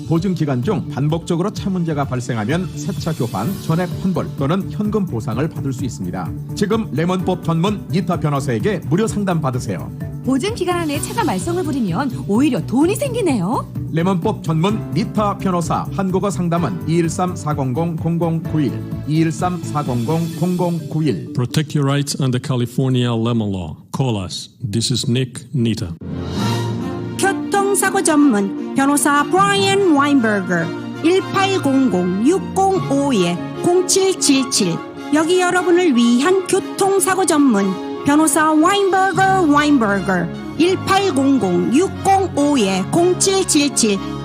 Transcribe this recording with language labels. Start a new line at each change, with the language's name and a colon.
Korean: 보증 기간 중 반복적으로 차 문제가 발생하면 새차 교환, 전액 환불 또는 현금 보상을 받을 수 있습니다. 지금 레몬법 전문 니타 변호사에게 무료 상담 받으세요. 보증 기간 안에 차가 말썽을 부리면 오히려 돈이 생기네요. 레몬법 전문 니타 변호사 한국어 상담은 213-400-0091 213-400-0091.
English: Protect your rights under California lemon law. Call us. This is Nick Nita.
Korean: 교통사고 전문 변호사 브라이언 와인버거 1800-605-0777. 여기 여러분을 위한 교통사고 전문 변호사 와인버거 1800-605-0777.